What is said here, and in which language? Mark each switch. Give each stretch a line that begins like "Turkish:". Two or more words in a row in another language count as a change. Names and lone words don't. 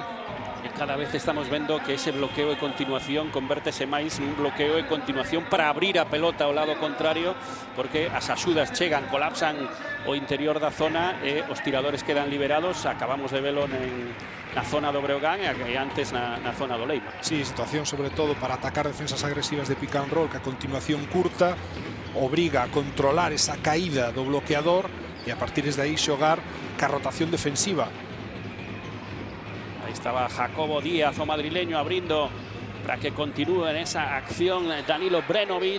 Galician: E cada vez estamos vendo que ese bloqueo de continuación convértese máis nun bloqueo de continuación para abrir a pelota ao lado contrario, porque as axudas chegan, colapsan o interior da zona e os tiradores quedan liberados. Acabamos de velo na zona do Breogán e antes na zona do Leima. Sí, situación sobre todo para atacar defensas agresivas de
English: pick and roll,
Galician: que a continuación curta obriga a controlar esa caída do bloqueador e a partir de aí xogar ca rotación defensiva.
Spanish: Ahí estaba Jacobo Díaz, o madrileño, abriendo para que continúe en esa acción Danilo Brenovic.